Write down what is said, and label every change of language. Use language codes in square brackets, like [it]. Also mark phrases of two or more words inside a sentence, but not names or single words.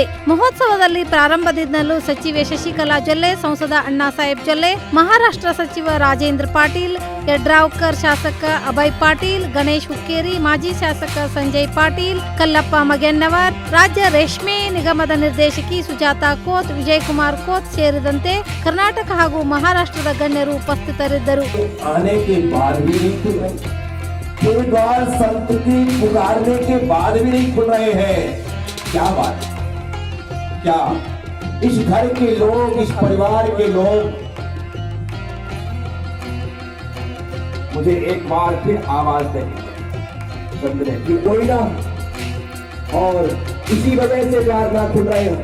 [kn] ಮಹೋತ್ಸವದಲ್ಲಿ ಪ್ರಾರಂಭದಿಂದಲೂ ಸಚಿವೆ ಶಶಿಕಲಾ ಜೊಲ್ಲೆ, ಸಂಸದ ಅಣ್ಣಾ ಸಾಹೇಬ್ ಜೊಲ್ಲೆ, ಮಹಾರಾಷ್ಟ್ರ ಸಚಿವ ರಾಜೇಂದ್ರ ಪಾಟೀಲ್, ಯಡ್ರಾವ್ಕರ್, ಶಾಸಕ ಅಭಯ್ ಪಾಟೀಲ್, ಗಣೇಶ್ ಹುಕ್ಕೇರಿ, ಮಾಜಿ ಶಾಸಕ ಸಂಜಯ್ ಪಾಟೀಲ್, ಕಲ್ಲಪ್ಪ ಮಗೆನ್ನವರ್, ರಾಜ್ಯ ರೇಷ್ಮೆ ನಿಗಮದ ನಿರ್ದೇಶಕಿ ಸುಜಾತಾ ಕೋತ್, ವಿಜಯಕುಮಾರ್ ಕೋತ್ ಸೇರಿದಂತೆ ಕರ್ನಾಟಕ ಹಾಗೂ ಮಹಾರಾಷ್ಟ್ರದ ಗಣ್ಯರು ಉಪಸ್ಥಿತರಿದ್ದರು. [hi] द्वार संतति पुकारने के बाद भी नहीं खुल रहे हैं. क्या बात, क्या इस घर के लोग, इस परिवार के लोग मुझे एक बार फिर आवाज देंगे कि कोई ना, और इसी वजह से द्वार ना खुल रहे हैं.